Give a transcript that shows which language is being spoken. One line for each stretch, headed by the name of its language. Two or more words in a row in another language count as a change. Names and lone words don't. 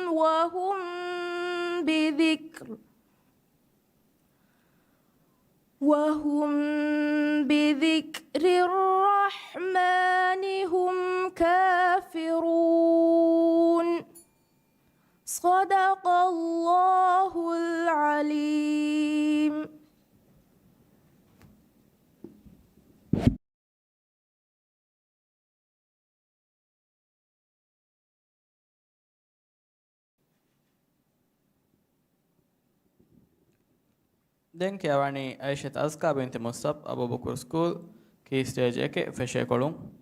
Arabic: وهم بذكر الرحمن هم كافرون صدق الله العليم.
Sinhala: දැන් කියවන්නේ අයිෂත් අස්කා බින්ති මුස්සබ් අබූබකර්
English: school key stage
Sinhala: එකේ ෆෙෂේ කොළුම්